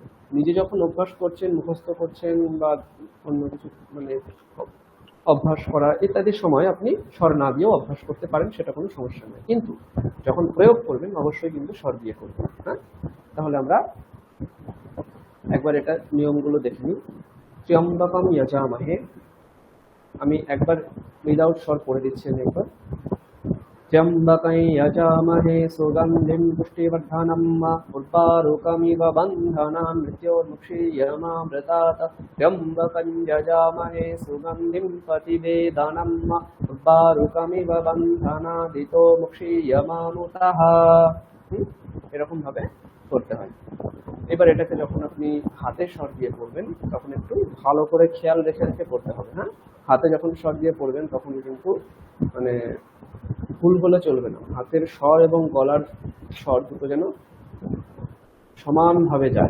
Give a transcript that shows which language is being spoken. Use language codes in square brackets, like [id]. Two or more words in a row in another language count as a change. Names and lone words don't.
[bn] নিজে যখন অভ্যাস করছেন, মুখস্থ করছেন বা অন্য কিছু মানে অভ্যাস করা ইত্যাদির সময় আপনি স্বর না দিয়েও অভ্যাস করতে পারেন, সেটা কোনো সমস্যা নেই। কিন্তু যখন প্রয়োগ করবেন অবশ্যই কিন্তু স্বর দিয়ে করবেন। হ্যাঁ, তাহলে আমরা একবার এটা নিয়মগুলো দেখে নিই। [sa] ত্র্যম্বকম যজামহে, [bn] আমি একবার উইদাউট স্বর পড়ে দিচ্ছি। আমি একবার [sa] त्र्यम्बकं यजामहे सुगन्धिं पुष्टिवर्धनम् उर्वारुकमिव बन्धनान् मृत्योर्मुक्षीयमामृतात् त्र्यम्बकं यजामहे सुगन्धिं प्रतिवेदनम् उर्वारुकमिव बन्धनादितो मुक्षीयमामुतः। [bn] এরকম ভাবে করতে হয়। এবার এটাকে যখন আপনি হাতে স্বর দিয়ে পড়বেন তখন একটু ভালো করে খেয়াল রেখে রেখে পড়তে হবে। হ্যাঁ, হাতে যখন স্বর দিয়ে পড়বেন তখন কিন্তু মানে ভুল হলে চলবে না। হাতের স্বর এবং গলার স্বর দুটো যেন সমানভাবে যায়।